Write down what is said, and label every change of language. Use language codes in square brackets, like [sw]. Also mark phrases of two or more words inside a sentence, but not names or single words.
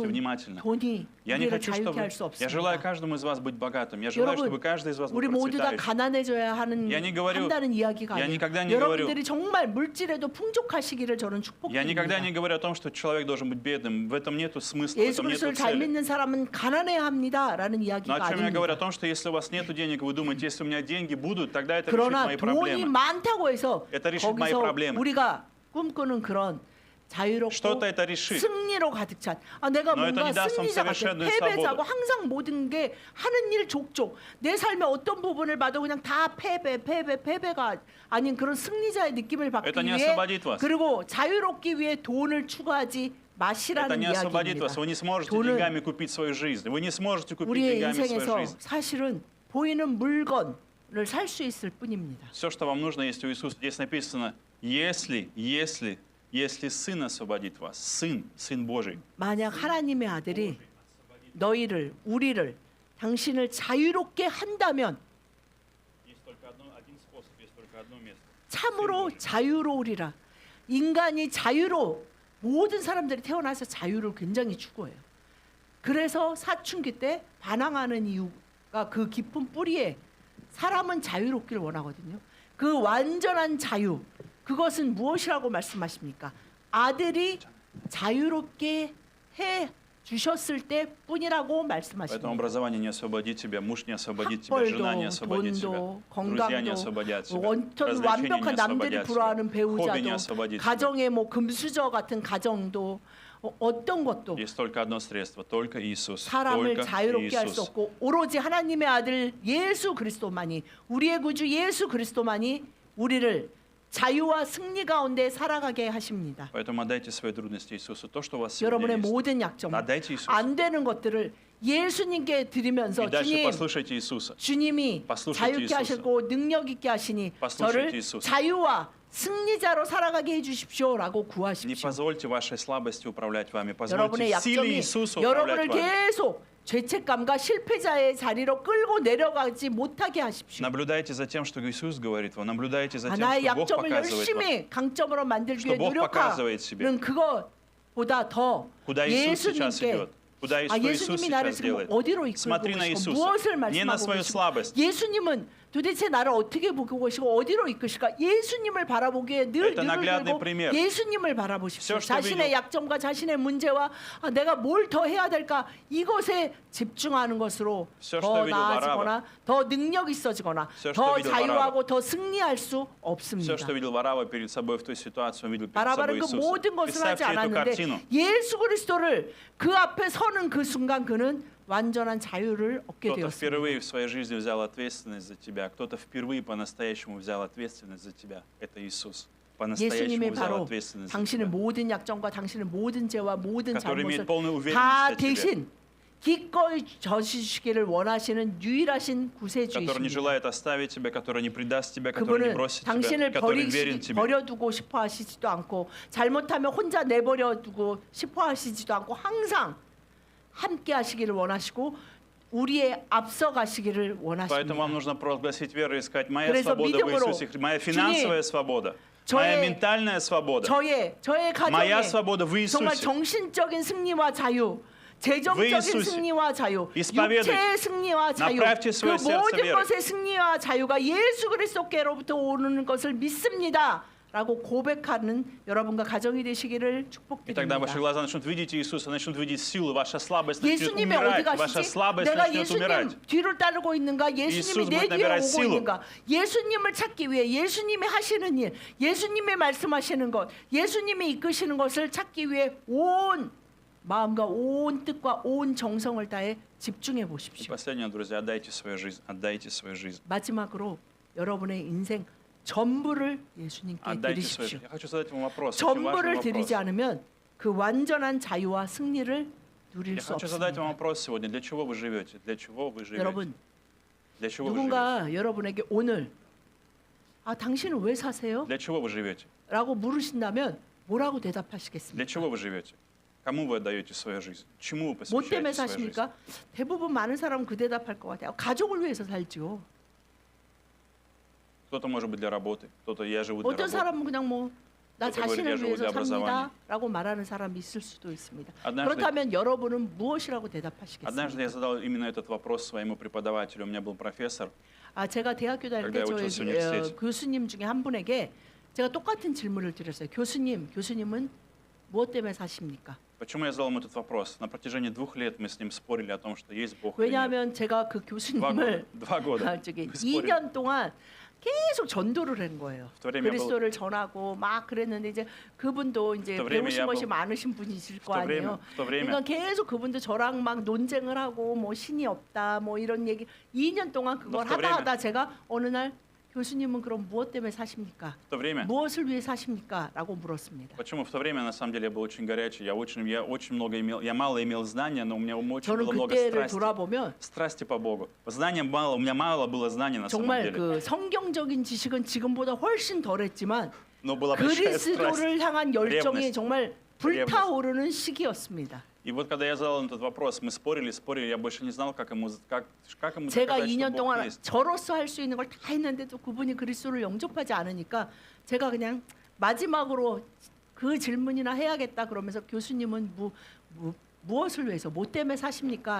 [ko] 여러분, [ru] внимательно. [ko] 돈이 [ru] Я не [ko] 우리를 [ru] хочу, [ko] 자유케 [ru] чтобы... [ko] 할 수 [ru] Я желаю [ko] 없습니다. [ru] каждому из вас быть богатым. Я желаю, чтобы [ko] 여러분, [ru] каждый из вас был [ko] 우리 모두 다 [ru] процветающим. [ko] 가난해져야 하는 [ru] Я не говорю- [ko] 한다는 이야기가 [ru] я [ko] 아니에요. [ru] никогда не говорю- [ko] 여러분들이 정말 물질에도 풍족하시기를 저는 [ru] Я никогда не [ko] 축복드립니다. [ru] говорю о том, что человек должен быть бедным. В этом нету смысла, в [ko] 예수 [ru] этом нету [ko] 그리스도를 잘 [ru] цели. [ko] 믿는 사람은 가난해야 합니다라는 [ru] Но [ko] 이야기가 [ru] о чем я говорю? О [ko] 아닙니다. [ru] том, что если у вас нет денег, вы думаете, если у меня деньги будут, тогда это решит [ko] 그러나 [ru] мои [ko] 돈이 [ru] проблемы. [ko] 많다고 해서 [ru] Это решит мои [ko] 거기서 [ru] проблемы. [ko] 우리가 꿈꾸는 그런 자유롭고 [ru] Что-то это решит. [ko] 승리로 가득 찬 내가 [ru] Но это [ko] 뭔가 [ru] не даст вам [ko] 승리자 같아 [ru] совершенную [ko] 패배자고 [ru] свободу. [ko] 항상 모든 게 하는 일 족족 내 삶의 어떤 부분을 봐도 그냥 다 패배가 아닌 그런 승리자의 느낌을 받기 [ru] Это не [ko] 위해 [ru] освободит вас. [ko] 그리고 자유롭기 위해 돈을 추구하지 [ru] Это [ko] 마시라는 [ru] не освободит [ko] 이야기입니다. [ru] вас. Вы не сможете [ko] 돈은 [ru] деньгами купить свою жизнь. Вы не сможете купить [ko] 우리의 [ru] деньгами свою [ko] 인생에서 [ru] жизнь. [ko] 사실은 보이는 물건을 살 수 있을 뿐입니다. [ru] Все, что вам нужно, есть у Иисуса. Здесь написано, если Сын освободит вас, Сын Божий. [ko] 만약 하나님의 아들이 너희를 우리를 당신을 자유롭게 한다면 [ru] Есть только один способ, есть только одно место. [ko] 참으로 자유로우리라. 인간이 모든 사람들이 태어나서 자유를 굉장히 추구해요. 그래서 사춘기 때 반항하는 이유가 그 깊은 뿌리에 사람은 자유롭기를 원하거든요. 그 완전한 자유, 그것은 무엇이라고 말씀하십니까? 아들이 자유롭게 해 주셨을 때뿐이라고 [ru] Поэтому [ko] 말씀하십니다. [ru] образование не освободит тебя, муж не освободит тебя, жена не [ko] 학벌도, [ru] освободит тебя, [ko] 돈도, [ru] друзья не [ko] 건강도, [ru] освободят тебя, [ko] 어떤 [ru] развлечения не [ko] 완벽한 남들이 [ru] освободят [ko] 부러워하는 [ru] тебя, хобби не [ko] 배우자도, [ru] освободит тебя. [ko] 가정의 뭐 금수저 같은 가정도 어떤 것도 [ru] Есть только одно средство, только Иисус. [ko] 사람을 [ru] Только [ko] 자유롭게 할 수 [ru] Иисус. [ko] 없고 오로지 하나님의 아들 예수 그리스도만이 우리의 구주 예수 그리스도만이 우리를 자유와 승리 가운데 살아가게 하십니다. [ru] Поэтому отдайте свои трудности Иисусу. То, что у вас сегодня [ko] 여러분의 [ru] есть. [ko] 모든 약점, [ru] отдайте Иисусу. [ko] 안 되는 것들을 예수님께 드리면서 [ru] И дальше [ko] 주님 [ru] послушайте Иисуса. [ko] 주님이 [ru] послушайте [ko] 자유케 [ru] Иисуса. [ko] 하시고 능력 있게 하시니 [ru] послушайте [ko] 저를 [ru] Иисуса. [ko] 자유와 승리자로 살아가게 해주십시오라고 [ru] Не [ko] 구하십시오. [ru] позвольте вашей слабости управлять вами. [ko] 여러분의 [ru] Позвольте силе [ko] 약점이 [ru] Иисуса [ko] 여러분을 [ru] управлять вами. [ko] 계속 죄책감과 실패자의 자리로 끌고 내려가지 못하게 하십시오. [ru] Наблюдайте за тем, что Иисус говорит вам. Наблюдайте за тем, [ko] 나의 [ru] что Бог [ko] 약점을 [ru] показывает вам. [ko] 열심히 강점으로 만들기 [ru] что [ko] 위해 [ru] Бог показывает себе. [ko] 노력하는 그것보다 더 [ru] Куда Иисус сейчас [ko] 예수님께 [ru] идет? Куда Иисус [ko] 예수님이 나를 [ru] сейчас [ko] 지금 [ru] делает? [ko] 어디로 이끌고 [ru] Смотри на [ko] 계시고 [ru] Иисуса. [ko] 무엇을 [ru] Не на [ko] 말씀하고 [ru] свою [ko] 계시고 [ru] слабость. [ko] 예수님은 도대체 나를 어떻게 보고 계시고 어디로 이끄실까? 예수님을 바라보기에 늘 [ru] Это [ko] 눈을 [ru] наглядный [ko] 들고 [ru] пример. [ko] 예수님을 바라보십시오. [ru] Всё, что [ko] 자신의 [ru] видел. [ko] 약점과 자신의 문제와 내가 뭘 더 해야 될까? 이것에 집중하는 것으로 [ru] Всё, [ko] 더 [ru] что видел [ko] 나아지거나 더 능력 있어지거나 [ru] Всё, что [ko] 더 [ru] видел [ko] 자유하고 더 승리할 수 [ru] Все, [ko] 없습니다. [ru] что видел Варава перед собой в той ситуации, он видел перед собой [ko] 바라바는 그 [ru] Иисуса. [ko] 모든 것을 하지 [ru] Представьте эту [ko] 않았는데 [ru] картину. [ko] 예수 그리스도를 그 앞에 서는 그 순간 그는 완전한 자유를 얻게 [ru] Кто-то [ko] 되었습니다. [ru] впервые в своей жизни взял ответственность за тебя, кто-то впервые по-настоящему взял ответственность за тебя. Это Иисус. По-настоящему [ko] 예수님이 [ru] взял [ko] 바로 [ru] ответственность за [ko] 당신의 [ru] тебя. [ko] 모든 약점과 당신의 모든 죄와 모든 [ru] который имеет [ko] 잘못을 [ru] полную уверенность [ko] 다 [ru] о тебе. [ko] 대신 기꺼이 져주시기를 원하시는 유일하신 [ru] Который не [ko] 구세주이십니다. [ru] желает оставить тебя, который не предаст тебя, который не [ko] 그분은 [ru] бросит тебя, [ko] 당신을 [ru] который верен тебе. [ko] 버려두고 싶어 하시지도 않고 잘못하면 혼자 내버려두고 싶어 하시지도 않고 항상 함께 하시기를 원하시고 우리의 앞서 가시기를 [ru] Поэтому вам [ko] 원하십니다. [ru] нужно провозгласить веру и сказать, моя [ko] 그래서 [ru] свобода в [ko] 믿음으로 [ru] Иисусе Христе, моя финансовая свобода, [ko] 저의- [ru] моя ментальная свобода, [ko] 저의 [ru] моя [ko] 가정에 [ru] свобода в [ko] 정말 [ru] Иисусе. [ko] 정신적인 승리와 자유, 재정적인 이수세. 승리와 자유, [ru] исповедуйте. [ko] 육체의 승리와 자유, [ru] направьте [ko] 그 [ru] свое сердце [ko] 모든 [ru] верой. [ko] 것의 승리와 자유가 예수 그리스도께로부터 오는 것을 믿습니다. 라고 고백하는 여러분과 가정이 되시기를 [ru] И тогда [ko] 축복드립니다. [ru] ваши глаза начнут видеть Иисуса, начнут видеть силу, ваша слабость начнет [ko] 예수님이 어디 [ru] умирать, ваша [ko] 가시지? [ru] слабость [ko] 내가 [ru] начнет умирать. [ko] 예수님 뒤를 따르고 있는가? 예수님이 이수스 내 [ru] будет [ko] 뒤에 [ru] набирать [ko] 오고 [ru] силу. [ko] 있는가? 예수님을 찾기 위해 예수님이 하시는 일, 예수님이 말씀하시는 것, 예수님이 이끄시는 것을 찾기 위해 온 마음과 온 뜻과 온 정성을 다해 집중해 [ru] И [ko] 보십시오. [ru] последнее, друзья, отдайте свою жизнь, отдайте свою жизнь. [ko] 마지막으로 여러분의 인생 전부를 예수님께 [ru] Отдайте свою [ko] 드리십시오. [ru] жизнь. Я хочу задать вам вопрос, очень важный [ko] 전부를 [ru] вопрос. [ko] 드리지 않으면 그 완전한 자유와 승리를 누릴 [ru] Я [ko] 수 [ru] хочу задать вам [ko] 없습니다. [ru] вопрос сегодня. Для чего вы живете? Для чего вы живете? [ko] 여러분, [ru] Для чего вы живете? [ko] 누군가 여러분에게 오늘 당신은 왜 사세요? [ru] Для чего вы живете? [ko] 라고 물으신다면 뭐라고 [ru] Для [ko] 대답하시겠습니까? [ru] чего вы живете? Кому вы отдаете свою жизнь? Чему вы [ko] 뭐 때문에 [ru] посвящаете свою жизнь? [ko] 사십니까? 대부분 많은 사람은 그 대답할 것 같아요. 가족을 위해서 살죠. [ru] Кто-то может быть для работы, кто-то я живу для [ko] 어떤 [ru] работы. [ko] 사람은 그냥 뭐 나 [ru] Кто-то говорит, [ko] 자신을 [ru] я живу [ko] 위해서 [ru] для образования. [ko] 삽니다라고 말하는 사람이 있을 수도 있습니다. [ru] Однажды- [ko] 그렇다면 여러분은 무엇이라고 [ru] Однажды я [ko] 대답하시겠습니까? [ru] задал именно этот вопрос своему преподавателю. У меня был профессор. [ko] 제가 대학교 다닐 때 [ru] когда я [ko] 저희 [ru] учился в университете. [ko] 교수님 중에 한 분에게 제가 똑같은 질문을 드렸어요. 교수님은 무엇 때문에 사십니까? [ru] Почему я задал ему этот вопрос? На протяжении 2 лет мы с ним спорили о том, что есть Бог или нет. [ko] 왜냐하면 제가 그 교수님을 [ru] 2 года. [ko] 저기 [ru] мы спорили. [ko] 2년 동안 계속 전도를 한 거예요. [ru] В то время я был- [ko] 그리스도를 전하고 막 그랬는데 이제 그분도 이제 [ru] В то время [ko] 배우신 [ru] я [ko] 것이 [ru] был- [ko] 많으신 분이실 거 [ru] в то время- [ko] 아니에요. [ru] в то время- [ko] 그러니까 계속 그분도 저랑 막 논쟁을 하고 뭐 신이 없다 뭐 이런 얘기 2년 동안 그걸 [ru] в то время- [ko] 하다 제가 어느 날 교수님은 그럼 무엇 때문에 사십니까? [ru] В то время, [ko] 무엇을 위해 사십니까? 라고 물었습니다. [ru] почему в то время на самом деле я был очень горячий, я очень много имел, я мало имел знания, но у меня очень [ko] 저는 [ru] было много [ko] 그때를 [ru] страсти. [ko] 돌아보면 [ru] Страсти по Богу. Знания мало, у меня мало было знаний на самом [ko] 정말 [ru] деле. [ko] 그 성경적인 지식은 지금보다 훨씬 덜했지만 [ru] Но была большая страсть. [ko] 그리스도를 향한 열정이 [ru] ревность. [ko] 정말 불타오르는 시기였습니다. [ru] И вот когда я задал этот вопрос, мы спорили, я больше не знал, как ему [ko] 제가 [ru] доказать, что [ko] 2년 [ru] Бог [ko] 동안 [ru] есть. [ko] 저로서 할 수 있는 걸 다 했는데도 그분이 그리스도를 영접하지 않으니까 제가 그냥 마지막으로 그 질문이나 해야겠다 그러면서 교수님은 무엇을 위해서 뭐 때문에 사십니까?